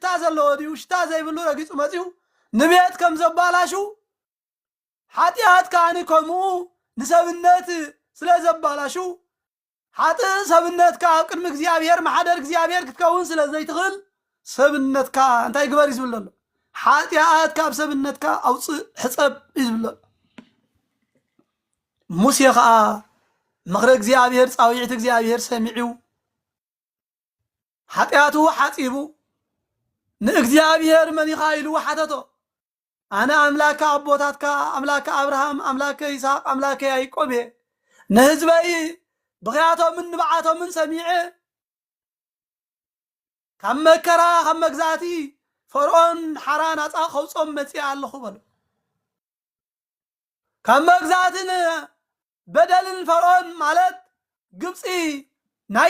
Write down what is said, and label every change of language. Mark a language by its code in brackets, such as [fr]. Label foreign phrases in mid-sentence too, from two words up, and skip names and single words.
[ti] ዘለዎ ዲዩ ሽታ ዘይብሉ ረጊጹ መጽዩ ንቤት ከም ዘባላሹ ኃጢአትካ አንከሙ ንሰብነት ስለዘባላሹ ኃጥ ሰብነትካ ቅድም እግዚአብሔር ማሕደር እግዚአብሔር ክትከውን ስለዘይትኽል ሰብነትካ እንታይ ግበር ይዝብለሎ ኃጢአትካ ሰብነትካ አውጽእ ሕጸብ ይዝብለሎ ሙሴ ኸአ ምኽረ እግዚአብሔር ጻውዒት እግዚአብሔር ሰሚዑ ኃጢአቱ ሓጺቡ ንእግዚአብሔር መኒኻ ኢሉ ሓተቶ አነ አምላከ አቦታትካ አምላከ አብርሃም አምላከ ይስሐቅ አምላከ ያዕቆብ ነህዝበይ ብኽያቶምን ንብዓቶምን ሰሚዐ ካብ መከራ ካብ መግዛእቲ ፈርዖን ሓራን አጻ ኸውጾም መጽእ ኣለኹ በሎ ካብ መግዛእትን በደልን ፈርዖን ማለት ግብፂ ናይ